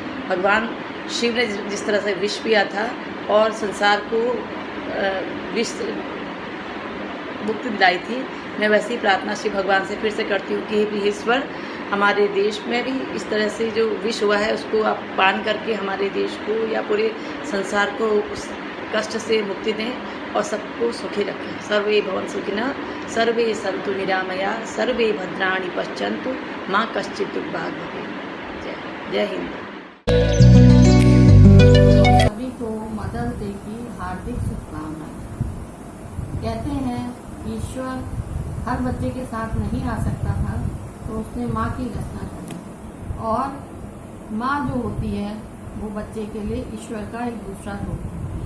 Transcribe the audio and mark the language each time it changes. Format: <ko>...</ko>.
<hi>भगवान शिव ने जिस तरह से विष पिया था और संसार को विष मुक्ति दिलाई थी, मैं वैसे ही प्रार्थना शिव भगवान से फिर से करती हूँ कि हे ईश्वर, हमारे देश में भी इस तरह से जो विष हुआ है उसको आप पान करके हमारे देश को या पूरे संसार को उस कष्ट से मुक्ति दें और सबको सुखी रखें।</hi> <sa>सर्वे भवन्तु सुखिनः सर्वे सन्तु निरामया सर्वे भद्राणि पश्यन्तु माँ कश्चित् दुर्भाग् भवेत्।</sa> <hi>जय हिंद। सभी को मदर्स डे की हार्दिक शुभकामनाएं। कहते हैं ईश्वर हर बच्चे के साथ नहीं आ सकता था, तो उसने माँ की रचना करी और माँ जो होती है वो बच्चे के लिए ईश्वर का एक दूसरा रूप होती है।</hi>